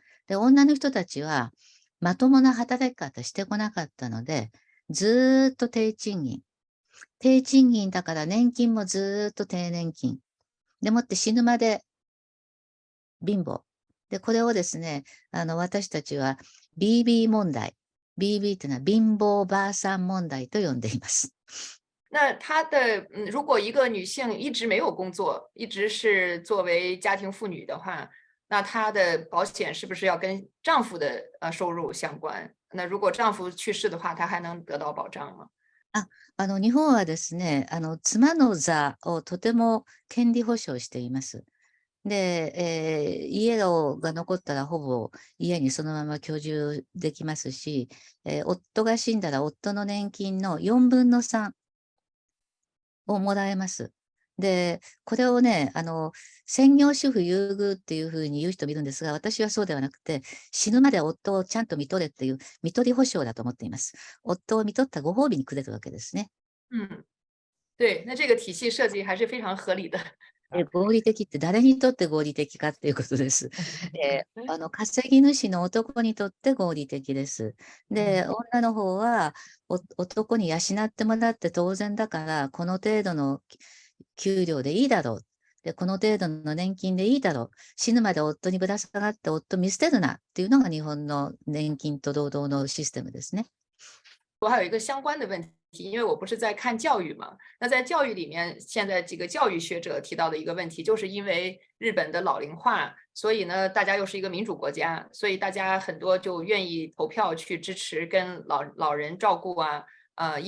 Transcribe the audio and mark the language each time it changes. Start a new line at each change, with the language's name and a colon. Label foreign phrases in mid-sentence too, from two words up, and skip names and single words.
Japanese: で、女の人たちはまともな働き方してこなかったので、ずーっと低賃金。低賃金だから年金もずーっと低年金。でもって死ぬまで貧乏。で、これをですね、私たちは BB 問題。BB というのは貧乏ばあさん問題と呼んでいます。
Chinese: 那如果一个女性一直没有工作，一直是作为家庭妇女的话，那她的保险是不是要跟丈夫的收入相关？那如果丈夫去世的话，她还能得到保障吗？
Japanese: 日本はですね、妻の座をとても権利保障しています。で、家が残ったらほぼ家にそのまま居住できますし、夫が死んだら夫の年金の4分の3をもらえます。で、これをね、専業主婦優遇っていうふうに言う人もいるんですが、私はそうではなくて、死ぬまで夫をちゃんと見とれっていう見取り保証だと思っています。夫を見とったご褒美にくれるわけですね。
Chinese: 嗯，对，那这个体系设计还是非常合理的。
Japanese: 合理的って誰にとって合理的かっていうことです。で、稼ぎ主の男にとって合理的です。で、女の方は男に養ってもらって当然だから、この程度の給料でいいだろう。で、この程度の年金でいいだろう。死ぬまで夫にぶら下がって夫見捨てるなっていうのが日本の年金と労働のシステムですね。
Chinese: 我还有一个相关的问题，因为我不是在看教育嘛，那在教育里面，现在几个教育学者提到的一个问题，就是因为日本的老龄化，所以呢，大家又是一个民主国家，所以大家很多就愿意投票去支持跟老人照顾啊，医